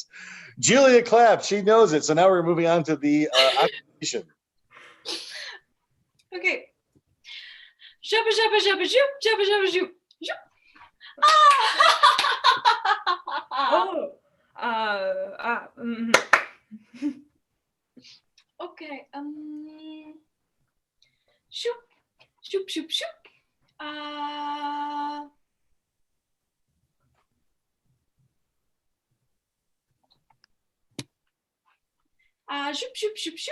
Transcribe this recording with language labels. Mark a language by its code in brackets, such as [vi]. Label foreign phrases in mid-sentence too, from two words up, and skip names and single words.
[en] Julia clapped. She knows it. So now we're moving on to the occupation. Okay. Shabba shabba shabba shoop, shabba shabba shoop, shoop. Okay. Shoop, shoop, shoop, shoop. Shoop, shoop, shoop, shoop.